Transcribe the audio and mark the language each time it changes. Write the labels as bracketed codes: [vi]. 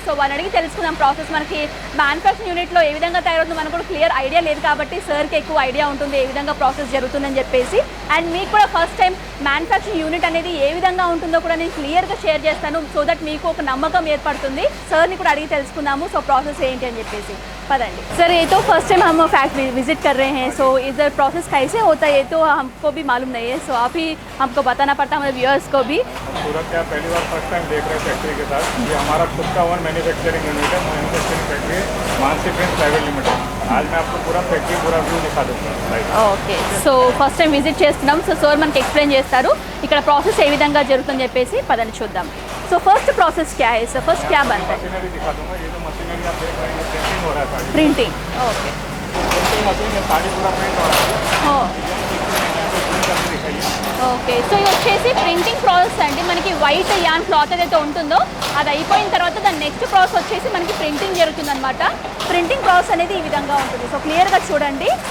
[te] So వాళ్ళని అడిగి తెలుసుకుందాం ప్రాసెస్. మనకి మ్యానుఫ్యాక్చరింగ్ యూనిట్లో ఏ విధంగా తయారవుతుందో మనకు కూడా క్లియర్ ఐడియా లేదు కాబట్టి సార్కి ఎక్కువ ఐడియా ఉంటుంది ఏ విధంగా ప్రాసెస్ జరుగుతుందని చెప్పేసి. అండ్ మీకు కూడా ఫస్ట్ టైం మ్యానుఫ్యాక్చరింగ్ యూనిట్ అనేది ఏ విధంగా ఉంటుందో కూడా నేను క్లియర్గా షేర్ చేస్తాను, సో దట్ మీకు ఒక నమ్మకం ఏర్పడుతుంది. సార్ని కూడా అడిగి తెలుసుకుందాము సో ప్రాసెస్ ఏంటి అని చెప్పేసి. [hi] पढ़ेंगे सर। ये तो फर्स्ट टाइम हम फैक्ट्री विजिट कर रहे हैं, सो इधर प्रोसेस कैसे होता है ये तो हमको भी मालूम नहीं है, सो आप ही हमको बताना पड़ता है हमारे व्यूअर्स को भी। सूरत क्या पहली बार फर्स्ट टाइम देख रहे हैं फैक्ट्री के साथ। ये हमारा खुद का वन मैन्युफैक्चरिंग यूनिट है, मैन्युफैक्चरिंग फैक्ट्री है मानसी प्रिंट्स प्राइवेट लिमिटेड। आज मैं आपको पूरा फैक्ट्री पूरा व्यू दिखा दूँगा। [te] Okay so first time visit చేస్తున్నాం, సో సార్ మనకి ఎక్స్ప్లెయిన్ చేస్తారు ఇక్కడ ప్రాసెస్ ఏ విధంగా జరుగుతుందని చెప్పేసి పదని చూద్దాం। సో ఫస్ట్ ప్రాసెस [hi] क्या है सर, फर्स्ट क्या बनता है? मशीनरी दिखा दूंगा। ये जो मशीनरी आप देख रहे हैं प्रिंटिंग हो रहा है, प्रिंटिंग। ओके मशीन में साड़ी पूरा प्रिंट हो रहा है। [te] ఓకే సో ఇది వచ్చేసి ప్రింటింగ్ ప్రాసెస్ అండి। మనకి వైట్ యాన్ క్లాత్ ఏదైతే ఉంటుందో అది అయిపోయిన తర్వాత దాని నెక్స్ట్ ప్రాసెస్ వచ్చేసి మనకి ప్రింటింగ్ జరుగుతుంది అనమాట। ప్రింటింగ్ ప్రాసెస్ అనేది ఈ విధంగా ఉంటుంది, సో క్లియర్గా చూడండి।